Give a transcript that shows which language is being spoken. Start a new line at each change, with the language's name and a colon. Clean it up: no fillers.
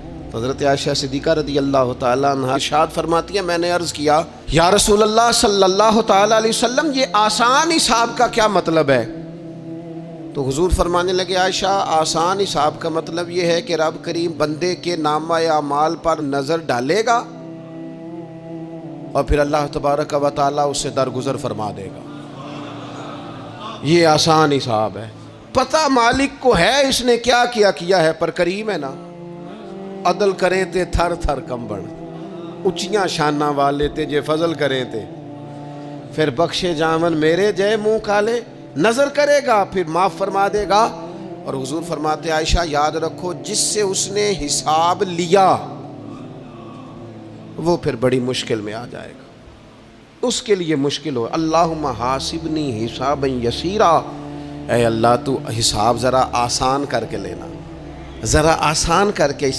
Urdu: تو حضرت عائشہ صدیقہ رضی اللہ تعالیٰ عنہ ارشاد فرماتی ہے میں نے عرض کیا یا رسول اللہ صلی اللہ تعالیٰ علیہ وسلم یہ آسان حساب کا کیا مطلب ہے؟ تو حضور فرمانے لگے عائشہ آسان حساب کا مطلب یہ ہے کہ رب کریم بندے کے نامہ اعمال پر نظر ڈالے گا اور پھر اللہ تبارک و تعالیٰ اس سے درگزر فرما دے گا. یہ آسان حساب ہے. پتہ مالک کو ہے اس نے کیا کیا ہے، پر کریم ہے نا.
Punjabi: عدل کریں تے تھر تھر کمبن، اچیاں شانہ والے تے جے فضل کریں تے پھر بخشے جامن میرے جے منہ کالے.
Urdu: نظر کرے گا پھر معاف فرما دے گا. اور حضور فرماتے عائشہ یاد رکھو جس سے اس نے حساب لیا وہ پھر بڑی مشکل میں آ جائے گا، اس کے لیے مشکل ہو.
Arabic: اللہم حاسبنی حسابا یسیرا،
Urdu: اے اللہ تو حساب ذرا آسان کر کے لینا، ذرا آسان کر کے.